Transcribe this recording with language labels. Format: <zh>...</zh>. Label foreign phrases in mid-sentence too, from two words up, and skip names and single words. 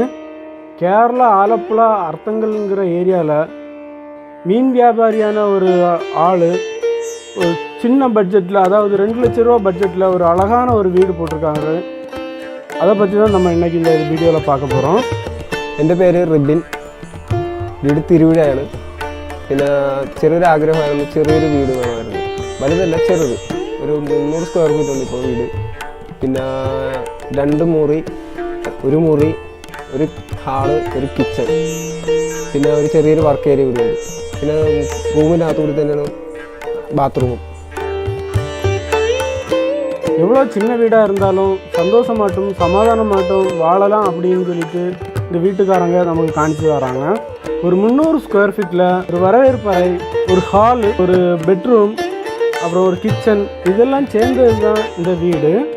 <ta>கேரளா ஆலப்புழா அர்த்தங்கள்ங்கிற ஏரியாவில் மீன் வியாபாரியான ஒரு ஆள் ஒரு சின்ன பட்ஜெட்டில், அதாவது 2 லட்ச ரூபா பட்ஜெட்டில் ஒரு அழகான ஒரு வீடு போட்டிருக்காங்க. அதை பற்றி தான் நம்ம இன்றைக்கி இந்த வீடியோவில் பார்க்க போகிறோம்.</ta> <ml>എൻ്റെ പേര് റിബിൻ. വീട് തിരുവിഴയാണ്. പിന്നെ ചെറിയൊരു ആഗ്രഹമായിരുന്നു, ചെറിയൊരു വീട് വേണമായിരുന്നു. വലുതല്ല, ചെറുത്. ഒരു 300</ml> <en>square feet</en> <ml>ഉണ്ട് ഇപ്പോൾ വീട്. പിന്നെ 2 മുറി, ഒരു മുറി, ഒരു ഹാള്, ഒരു കിച്ചൺ, പിന്നെ ഒരു ചെറിയൊരു</ml> <en>work area</en> <ml>കൂടി ഉണ്ട്. പിന്നെ റൂമിനകത്ത് കൂടി തന്നെയാണ് ബാത്റൂമും.</ml> <ta>எவ்வளோ சின்ன வீடாக இருந்தாலும் சந்தோஷமாட்டும் சமாதானமாட்டும் வாழலாம் அப்படின்னு சொல்லிட்டு இந்த வீட்டுக்காரங்க நமக்கு காணிச்சு வராங்க. ஒரு 300</ta> <en>square feet</en> <ta>ஒரு வரவேற்பறை, ஒரு ஹாலு, ஒரு பெட்ரூம், அப்புறம் ஒரு கிச்சன், இதெல்லாம் சேர்ந்தது தான் இந்த வீடு.</ta>